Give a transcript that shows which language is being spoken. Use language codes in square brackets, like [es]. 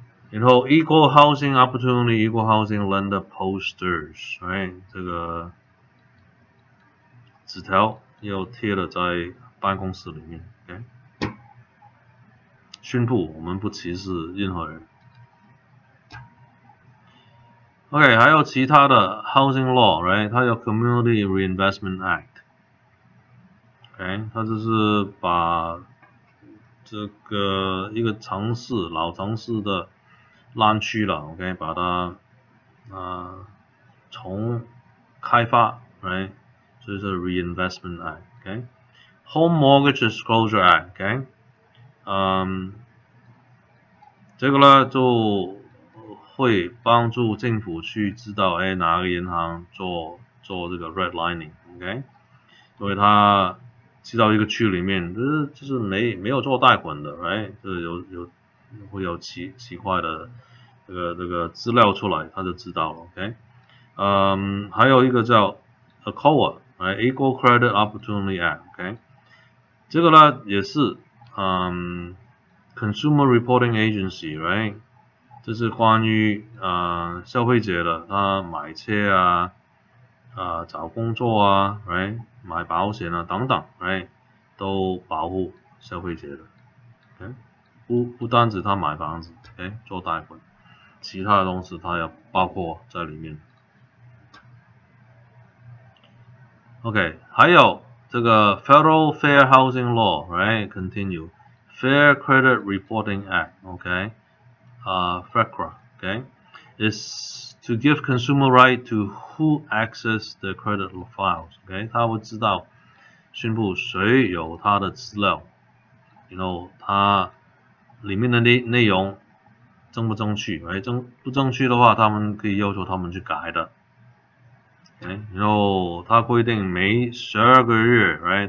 [zh] 然后 [en] equal housing opportunity, equal housing lender posters， right？ [zh] 这个纸条要贴了在办公室里面 ，OK？宣布我们不歧视任何人。 OK， 还有其他的 housing law， right？它有 Community Reinvestment Act，OK？它就是把这个一个城市老城市的烂区了 ，OK？把它重开发 ，right？所以是 Reinvestment Act，OK？Home Mortgage Disclosure Act，OK？这个呢就会帮助政府去知道，哪个银行做这个 redlining，OK？因为他知道一个区里面，就是没有做贷款的 ，right？就是会有奇怪的这个资料出来，他就知道了 ，OK？还有一个叫 ECOA，right？ Equal Credit Opportunity Act，OK？这个呢也是Consumer Reporting Agency，right？这是关于消费者的，他买车找工作right？买保险等等 ，right？ 都保护消费者的 ，OK？不单止他买房子 ，OK？ 做贷款，其他的东西他也包括在里面。 OK， 还有这个 Federal Fair Housing Law，right？ [en] Continue Fair Credit Reporting Act，OK？ FCRA，OK？ Is to give consumer right to who access the credit files，OK？ [zh] 他会知道宣布谁有他的资料，然后他里面的内容正不正确，不正确的话，他们可以要求他们去改的。然后他规定每12个月 ，right？